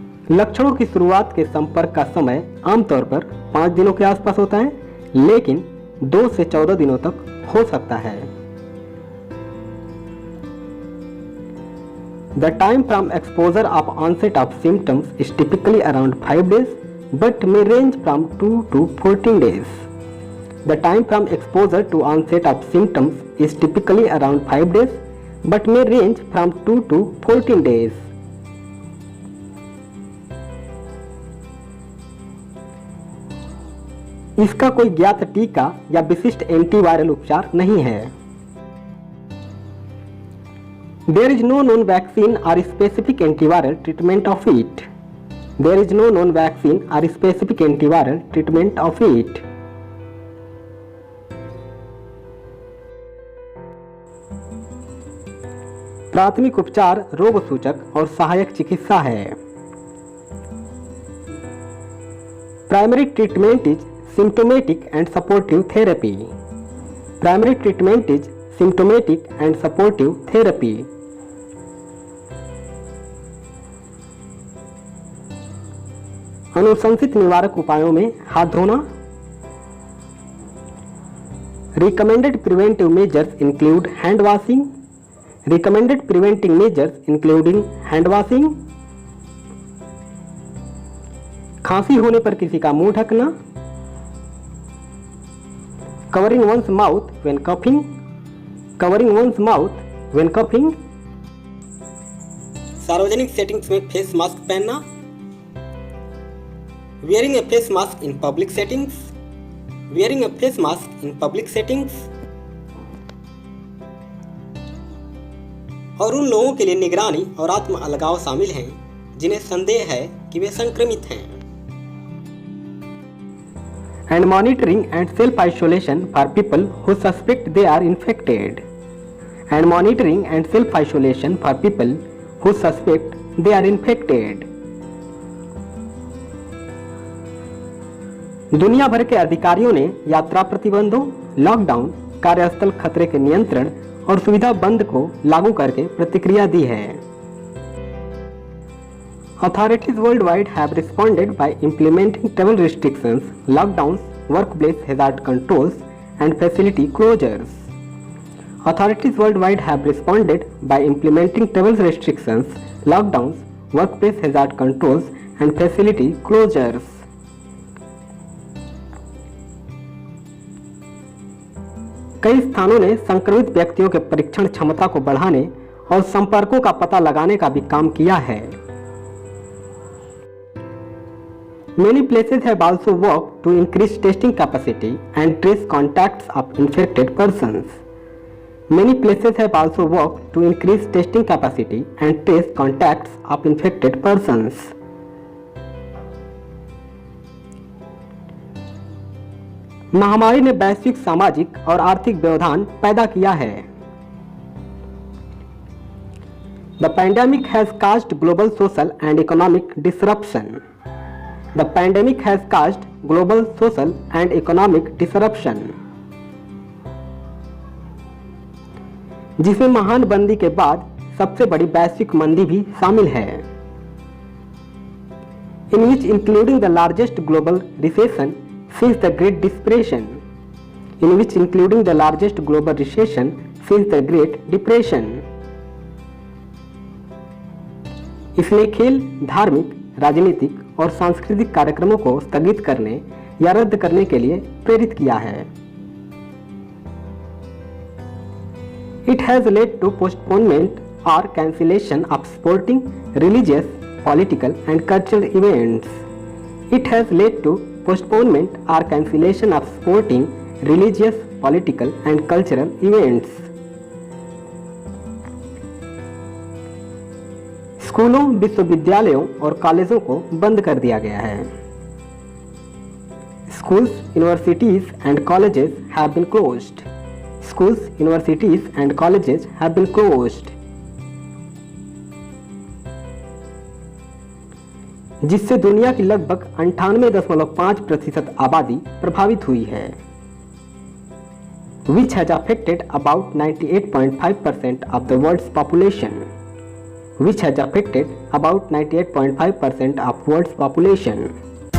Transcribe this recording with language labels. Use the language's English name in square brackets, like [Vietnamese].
[Hindi] लक्षणों की शुरुआत के संपर्क का समय आमतौर पर 5 दिनों के आसपास होता है, लेकिन 2 से 14 दिनों तक हो सकता है। [English] The time from exposure of onset of symptoms is typically around 5 days, but may range from 2 to 14 days. The time from exposure to onset of symptoms is typically around 5 days, but may range from 2 to 14 days. [Hindi] इसका कोई ज्ञात टीका या विशिष्ट antiviral उपचार नहीं है। [English] There is no known vaccine or specific antiviral treatment of it. There is no known vaccine or specific antiviral treatment of it. [Hindi] प्राथमिक उपचार रोग सूचक और सहायक चिकित्सा है। [English] Primary treatment is symptomatic and supportive therapy. Primary treatment is symptomatic and supportive therapy. [Hindi] अनुशंसित निवारक उपायों में हाथ धोना। [English] Recommended preventive measures include hand washing. Recommended preventive measures including hand washing. [Hindi] खांसी होने पर किसी का मुंह ढकना। [English] Covering one's mouth when coughing. Covering one's mouth when coughing. [Hindi] सार्वजनिक सेटिंग्स में फेस मास्क पहनना। [English] Wearing a face mask in public settings. Wearing a face mask in public settings. [Hindi] और उन लोगों के लिए निगरानी और आत्म अलगाव शामिल हैं जिन्हें संदेह है कि वे संक्रमित हैं। [English] And monitoring and self-isolation for people who suspect they are infected. And monitoring and self-isolation for people who suspect they are infected. [Hindi] दुनिया भर के अधिकारियों ने यात्रा प्रतिबंधों, लॉकडाउन, कार्यस्थल खतरे के नियंत्रण और सुविधा बंद को लागू करके प्रतिक्रिया दी है। [English] Authorities worldwide have responded by implementing travel restrictions, lockdowns, workplace hazard controls, and facility closures. Authorities worldwide have responded by implementing travel restrictions, lockdowns, workplace hazard controls, and facility closures. [Hindi] कई स्थानों ने संक्रमित व्यक्तियों के परीक्षण क्षमता को बढ़ाने और संपर्कों का पता लगाने का भी काम किया है। [English] Many places have also worked to increase testing capacity and trace contacts of infected persons. Many places have also worked to increase testing capacity and trace contacts of infected persons. [Hindi] महामारी ने वैश्विक सामाजिक और आर्थिक व्यवधान पैदा किया है। [English] The pandemic has caused global social and economic disruption. The pandemic has caused global social and economic disruption. [Hindi] जिसमें महान मंदी के बाद सबसे बड़ी वैश्विक मंदी भी शामिल है। [English] In which including the largest global recession since the Great Depression. In which including the largest global recession since the Great Depression. [Hindi] इसने खेल, धार्मिक, राजनीतिक और सांस्कृतिक कार्यक्रमों को स्थगित करने या रद्द करने के लिए प्रेरित किया है। [English] It has led to postponement or cancellation of sporting, religious, political and cultural events. It has led to postponement or cancellation of sporting, religious, political and cultural events. [Hindi] स्कूलों, विश्वविद्यालयों और कॉलेजों को बंद कर दिया गया है। [English] Schools, universities and colleges have been closed. Schools, universities and colleges have been closed. [Hindi] जिससे दुनिया की लगभग 98.5% आबादी प्रभावित हुई है। [English] Which has affected about 98.5% of the world's population. Which has affected about 98.5% of world's population.